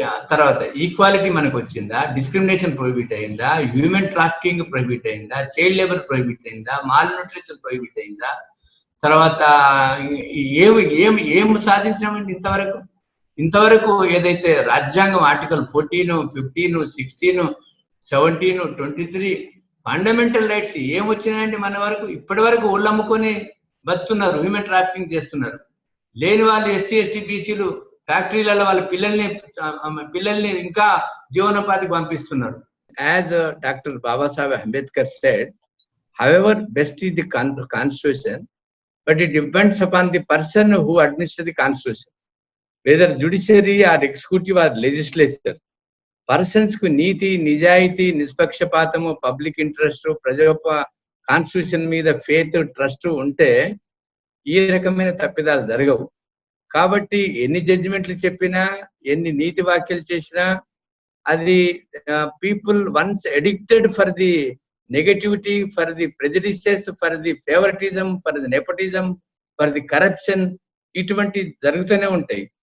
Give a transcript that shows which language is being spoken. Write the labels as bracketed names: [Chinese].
[Telugu] తర్వాత ఈక్వాలిటీ మనకు వచ్చిందా, డిస్క్రిమినేషన్ ప్రొహిబిట్ అయిందా, హ్యూమన్ ట్రాఫికింగ్ ప్రొహిబిట్ అయిందా, చైల్డ్ లేబర్ ప్రొహిబిట్ అయిందా, మాల్ న్యూట్రిషన్ ప్రొహిబిట్ అయిందా, తర్వాత ఏమి ఏమి ఏం సాధించినామండి ఇంతవరకు ఏదైతే రాజ్యాంగం ఆర్టికల్ 14, 15, 16, 17, 23 ఫండమెంటల్ రైట్స్ ఏం వచ్చినాయండి మన వరకు? ఇప్పటి వరకు ఒళ్ళు అమ్ముకొని బతున్నారు, హ్యూమన్ ట్రాఫికింగ్ చేస్తున్నారు. లేని వాళ్ళు ఎస్సీ, ఎస్టీ, బీసీలు ఫ్యాక్టరీలలో వాళ్ళ పిల్లల్ని ఇంకా జీవనోపాధికి పంపిస్తున్నారు. [English] As doctor Babasaheb Ambedkar said, however best is the constitution, but it depends upon the person who administers the constitution, whether judiciary or executive or legislature. [Telugu] Persons కు నీతి, నిజాయితీ, నిష్పక్షపాతము, పబ్లిక్ ఇంట్రెస్ట్, కాన్స్టిట్యూషన్ మీద ఫేత్, ట్రస్ట్ ఉంటే ఈ రకమైన తప్పిదాలు జరగవు. కాబట్టి ఎన్ని జడ్జిమెంట్లు చెప్పినా, ఎన్ని నీతి వాక్యాలు చేసినా, అది [English] people once addicted for the negativity, for the prejudices, for the favouritism, for the nepotism, for the corruption, [Telugu] ఇటువంటి జరుగుతూనే ఉంటాయి.